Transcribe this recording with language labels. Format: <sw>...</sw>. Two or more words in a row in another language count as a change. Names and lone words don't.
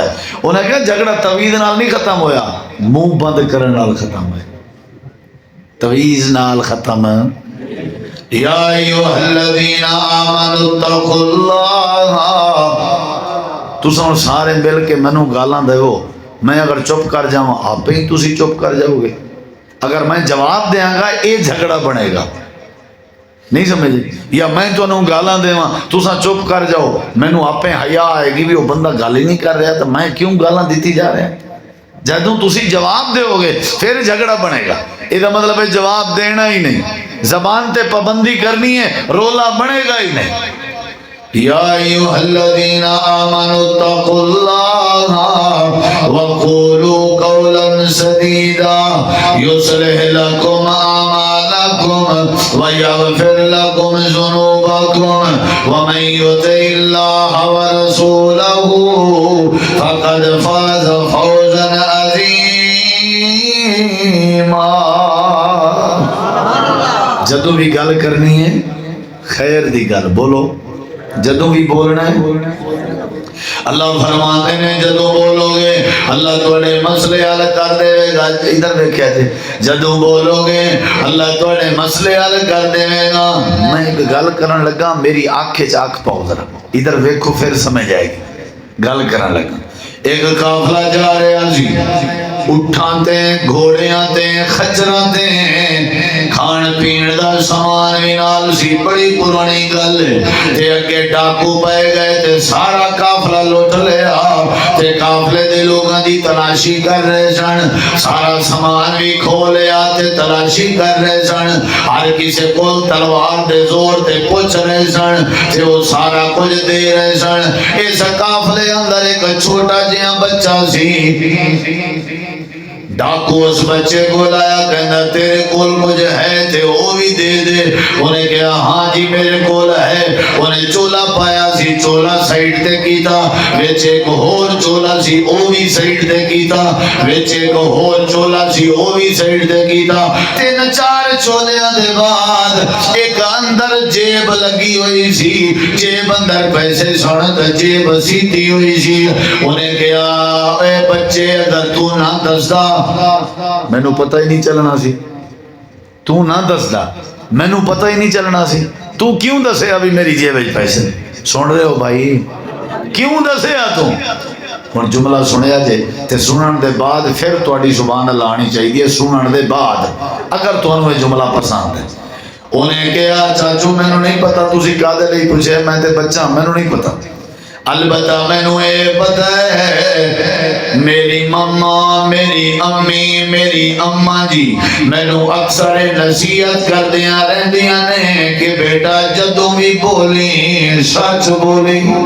<pa>انہیں کہا جھگڑا تعویذ نال نہیں ختم ہویا منہ بند کرنے نال ختم ہویا. تعویذ نال ختم.</pa> <ar>یا ایھا الذین آمنوا اتقوا اللہ.</ar> <pa>تساں سارے مل کے مینوں گالاں دیو میں اگر چپ کر جاواں آپ ہی تسی چپ کر جاؤ گے. اگر میں جواب دیاں گا یہ جھگڑا بنے گا. نہیں سمجھے؟ یا میں تانوں گالاں دیواں تساں چپ کر جاؤ مینوں آپے حیا آئے گی بھی وہ بندہ گل ہی نہیں کر رہا تو میں کیوں گالاں دیتی جا رہا. جدوں تسی جواب دیو گے پھر جھگڑا بنے گا. یہ مطلب ہے جواب دینا ہی نہیں. زبان تے پابندی کرنی ہے رولا بنے گا ہی نہیں.</pa> <ar>یا ایھا الذین آمنوا اتقوا اللہ وقولوا قولا سدیدا یصلح لکم اعمالکم ویغفر لکم ذنوبکم ومن یطع اللہ ورسولہ فقد فاز فوزا عظیما.</ar> <pa>جدو بھی گل کرنی ہے خیر دی گل بولو. جدو بھی بولنا ہے اللہ فرماتے ہیں جدو بولو گے اللہ تھوڑے مسئلے حل کر دے گا. ادھر دیکھے تھے جدو بولو گے اللہ تھوڑے مسئلے حل کر دے گا. میں ایک گل کرن لگا میری آنکھ آنکھ پاؤ ذرا ادھر دیکھو پھر سمجھ آئے گی. گل کرن لگا ایک قافلہ جا رہا سی اٹھاں تے گھوڑیاں تے خچراں تے کھان پین دا سامان بھی نال سی. بڑی پرانی گل تے اگے ڈاکو پے گئے تے سارا قافلہ لوٹ لیا تے قافلے دے لوگاں دی تلاشی کر رہے سن، سارا سامان بھی کھولیا تے تلاشی کر رہے سن، ہر کسی کو تلوار دے زور تے پوچھ رہے سن تے وہ سارا کچھ دے رہے سن۔ اس قافلے اندر ایک چھوٹا جہا بچہ سی، ڈاکو اس بچے کو لایا، کہنا تیرے کول کچھ ہے تے وہ بھی دے دے۔ انہیں کہا ہاں جی میرے کول ہے۔ انہیں چولا پایا سی، چولا سائیڈ تے کیتا، وچ ایک ہور چولا سی وہ بھی سائیڈ تے کیتا، وچ ایک ہور چولا سی وہ بھی سائیڈ تے کیتا۔ تین چار چولیاں دے بعد ایک اندر جیب لگی ہوئی سی، جیب اندر پیسے سن تے جیب سیدھی ہوئی سی۔ انہیں کہا اے بچے اگر تو نہ دسدا مینوں پتہ ہی نہیں چلنا سی، تو نہ دسدا مینوں پتہ ہی نہیں چلنا سی، تو کیوں دسیا بھی میری جیب وچ پیسے؟ سن رہے ہو بھائی، کیوں دسیا تو؟ ہن جملہ سنیا جے تے سنن دے بعد پھر تہاڈی زبان لانی چاہیے، سنن دے بعد اگر تانوں یہ جملہ پسند ہے۔ انہیں کہا چاچو مینوں نہیں پتہ تسی کادے لئی پوچھے، میں تے بچہ مینوں نہیں پتہ، البتہ مینوں اے پتہ ہے میری مما، میری امی، میری اماں جی مینوں اکثر نصیحت کردیاں رہندیاں نے کہ بیٹا جدوں بھی بولی سچ بولی۔</pa>